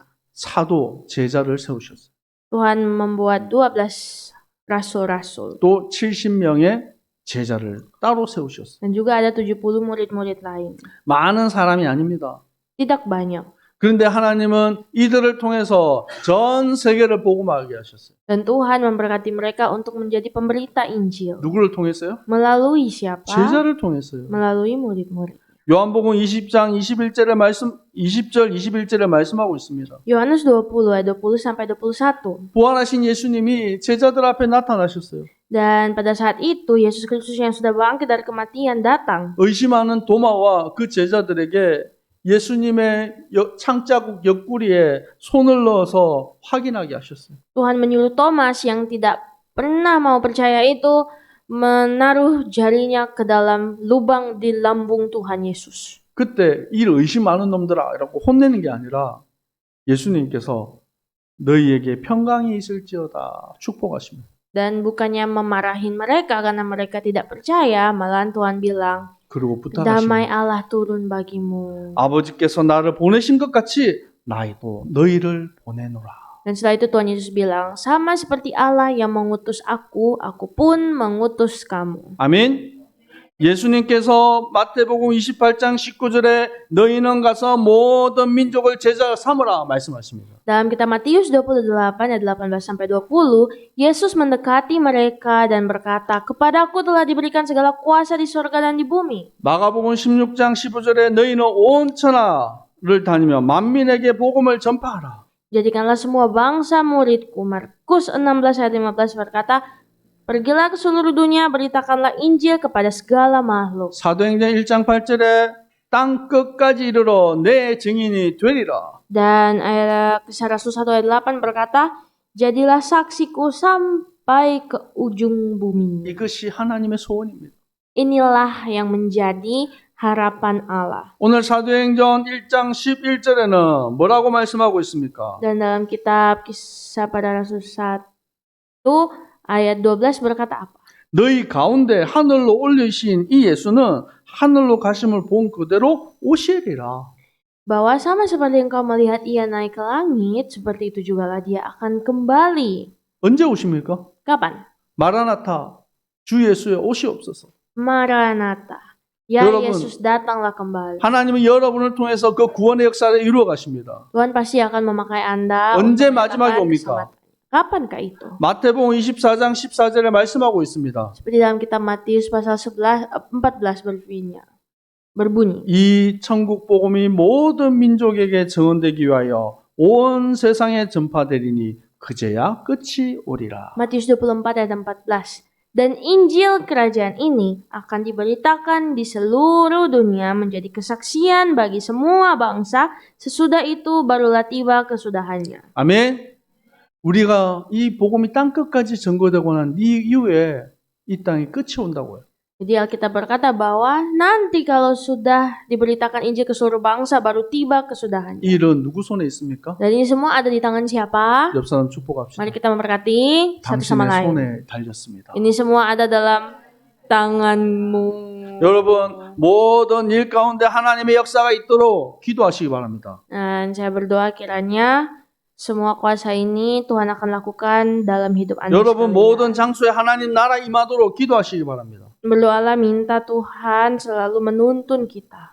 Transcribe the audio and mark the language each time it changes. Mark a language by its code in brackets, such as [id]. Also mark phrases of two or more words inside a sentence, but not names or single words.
[ko] 사도 제자를 세우셨어요. [id] Tuhan membuat 12 rasul-rasul. [ko] 또 70명의 제자를 따로 세우셨어요. [id] Dan juga ada 70 murid-murid lain. [ko] 많은 사람이 아닙니다. [id] Tidak banyak. [ko] 그런데 하나님은 이들을 통해서 전 세계를 복음하게 하셨어요. [id] Dan Tuhan memberkati mereka untuk menjadi pemberita Injil. [ko] 누구를 통했어요? [id] Melalui siapa? [ko] 제자를 통했어요. [id] Melalui murid-murid. [ko] 요한복음 20장 21절에 20절 21절에 말씀하고 있습니다. [id] Yohanes 20 ayat 20 sampai 21. [ko] 부활하신 예수님이 제자들 앞에 나타나셨어요. [id] Dan pada saat itu Yesus Kristus yang sudah bangkit dari kematian datang. [ko] 의심하는 도마와 그 제자들에게 예수님의 창자국 옆구리에 손을 넣어서 확인하게 하셨어요. [id] Tuhan menyuruh Thomas yang tidak pernah mau percaya itu menaruh jarinya ke dalam lubang di lambung Tuhan Yesus. [ko] 그때 이 의심 많은 놈들아 이라고 혼내는 게 아니라 예수님께서 너희에게 평강이 있을지어다 축복하십니다. [id] Dan bukannya memarahin mereka karena mereka tidak percaya, malahan Tuhan bilang, [ko] 그리고 [id] damai [ko] 부탁하십니다. [id] Allah turun bagimu. [ko] 아버지께서 나를 보내신 것 같이 나도 너희를 보내노라. [id] Dan setelah itu Tuhan Yesus bilang, sama seperti Allah yang mengutus aku pun mengutus kamu. [ko] 아멘. 예수님께서 마태복음 28장 19절에 너희는 가서 모든 민족을 제자 삼으라 말씀하십니다. [id] Dalam kitab Matius 28 ayat 18 sampai 20, Yesus mendekati mereka dan berkata, "Kepadaku telah diberikan segala kuasa di surga dan di bumi." [ko] 마가복음 16장 15절에 너희는 온 천하를 다니며 만민에게 복음을 전파하라. [id] Jadikanlah semua bangsa muridku. Markus 16 ayat 15 berkata, "Pergilah ke seluruh dunia, beritakanlah Injil kepada segala makhluk." [ko] 사도행전 1장 8절에 땅 끝까지 이르러 내 증인이 되리라. [id] Dan ayat Kisah Rasul 1 ayat 8 berkata, "Jadilah saksiku sampai ke ujung bumi." [ko] 이것이 하나님의 소원입니다. [id] Inilah yang menjadi harapan Allah. [ko] 오늘 사도행전 1장 11절에는 뭐라고 말씀하고 있습니까? [id] Dan dalam kitab Kisah pada Rasul 1 ayat 12 berkata apa? [ko] 너희 가운데 하늘로 올리신 이 예수는 하늘로 가심을 본 그대로 오시리라. [id] Bahwa sama seperti engkau melihat ia naik ke langit, seperti itu jugalah dia akan kembali. [ko] 언제 오십니까? [id] Kapan? [ko] 마라나타 주 예수의 오시옵소서. [id] Maranatha. Ya [ko] 여러분, [id] Yesus datanglah kembali. [ko] 하나님은 여러분을 통해서 그 구원의 역사를 이루어 가십니다. [id] Tuhan pasti akan memakai Anda [ko] 언제 [id] untuk [ko] 마지막에 [id] menyatakan [ko] 옵니까? [id] keselamatan. Kapankah itu? [ko] 마태복음 24장 14절에 말씀하고 있습니다. [id] Seperti dalam kitab Matius pasal 14 berbunyi. [ko] 이 천국 복음이 모든 민족에게 증언되기 위하여 온 세상에 전파되리니 그제야 끝이 오리라. [id] Matius 24 ayat 14. Dan Injil kerajaan ini akan diberitakan di seluruh dunia menjadi kesaksian bagi semua bangsa. Sesudah itu barulah tiba kesudahannya. [ko] 아멘. 우리가 이 복음이 땅 끝까지 전거되고 난 이후에 이 땅이 끝이 온다고요. [id] Jadi Alkitab berkata bahwa nanti kalau sudah diberitakan Injil ke seluruh bangsa baru tiba kesudahannya. [ko] 이 일은 누구 손에 있습니까? [id] Dan ini semua ada di tangan siapa? [ko] 옆 사람 축복합시다. [id] Mari kita memberkati satu sama [ko] 당신의 [id] lain. [ko] 손에 달렸습니다. [id] Ini semua ada dalam tanganmu. [ko] 여러분 모든 일 가운데 하나님의 역사가 있도록 기도하시기 바랍니다. [id] Dan saya berdoa kiranya semua kuasa ini Tuhan akan lakukan dalam hidup Anda [ko] 여러분 [id] sekalian. [ko] 모든 장소에 하나님 나라 임하도록 기도하시기 바랍니다. [id] Berdoalah minta Tuhan selalu menuntun kita.